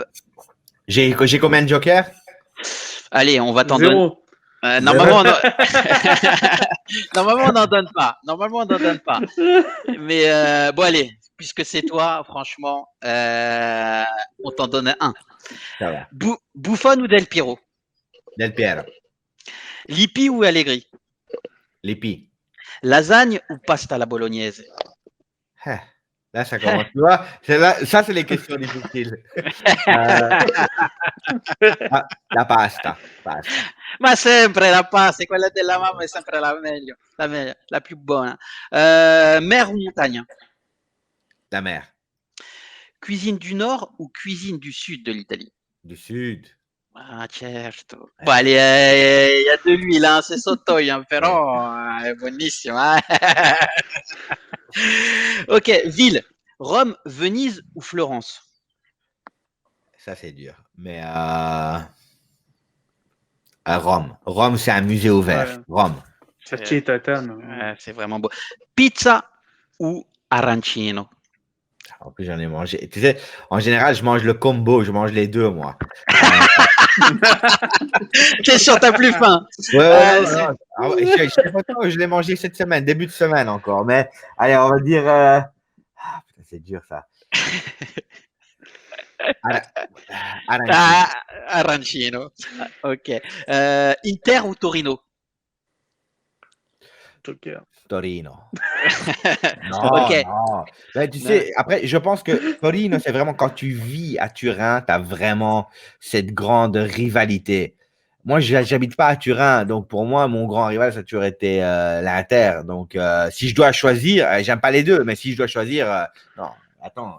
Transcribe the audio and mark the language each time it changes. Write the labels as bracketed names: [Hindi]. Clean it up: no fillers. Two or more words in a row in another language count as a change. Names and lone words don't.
[French] J'ai combien de jokers? Allez, on va t'en donner. Zéro. Normalement, normalement, on n'en donne pas. Normalement, on n'en donne pas. Mais bon, allez, puisque c'est toi, franchement, on t'en donne un. Ça va. Buffon ou Del Piero? Del Piero. Lippi ou Allegri? Lippi. Lasagne ou [Italian] pasta alla [French] bolognaise? Là, ça commence. Tu vois, ça, c'est les questions difficiles. La pasta. [Italian] Ma sempre la pasta, quella della mamma è sempre la meglio, la più buona. [French] Mer ou montagne? La mer. Cuisine du nord ou cuisine du sud de l'Italie? Du sud. Ah, certo. Bon, allez, il y a de l'huile, hein, c'est sottoio, [Italian] però è buonissimo. [French] Ok, ville. Rome, Venise ou Florence? Ça, c'est dur. Mais Rome. Rome, c'est un musée ouvert. Ouais. Rome. Sachi Tatane. C'est vraiment beau. Pizza ou arancino? En plus, j'en ai mangé. Tu sais, en général, je mange le combo. Je mange les deux, moi. T'es sûr, t'as plus faim? Ouais. Je sais pas quand je l'ai mangé cette semaine, début de semaine encore. Mais allez, on va dire. Putain, c'est dur ça. Arancino. Arancino. Ok. Inter ou Torino? Joker. Torino. Non, Ok. non. Ben, tu sais, après, je pense que Torino, c'est vraiment quand tu vis à Turin, tu as vraiment cette grande rivalité. Moi, je n'habite pas à Turin, donc pour moi, mon grand rival, ça a toujours été l'Inter. Donc, si je dois choisir, j'aime pas les deux, mais si je dois choisir, non, attends.